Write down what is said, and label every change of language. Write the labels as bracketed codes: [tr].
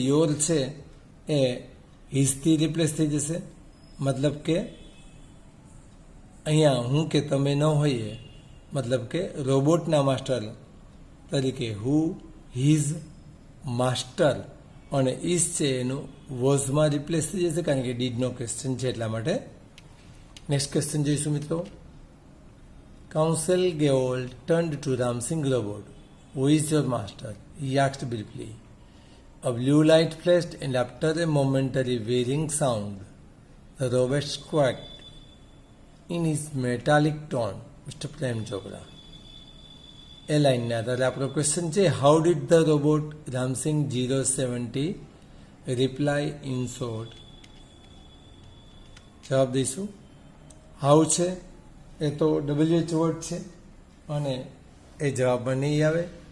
[gu] Your છે એ હિઝથી replace થઈ જશે, મતલબ કે અહીંયા હું કે તમે ન હોઈએ, મતલબ કે રોબોટના માસ્ટર તરીકે હુ, હિઝ, માસ્ટર અને ઇઝ છે એનું વોઝમાં રિપ્લેસ થઈ જશે, કારણ કે ડીડનો ક્વેશ્ચન છે એટલા માટે. નેક્સ્ટ ક્વેશ્ચન જોઈશું મિત્રો. [en] Council gavel turned to Ramsingh robot. Who is your master? He asked briefly. A blue light flashed and after a momentary whirring sound, the robot squawked in his metallic tone, Mr. Prem Chopra. [gu] એ લાઈનના આધારે આપણો question છે, [en] How did the robot Ramsingh 070 reply in short? [gu] જવાબ દઈશું. How છે એ તો WH word છે અને એ જવાબમાં નહીં આવે.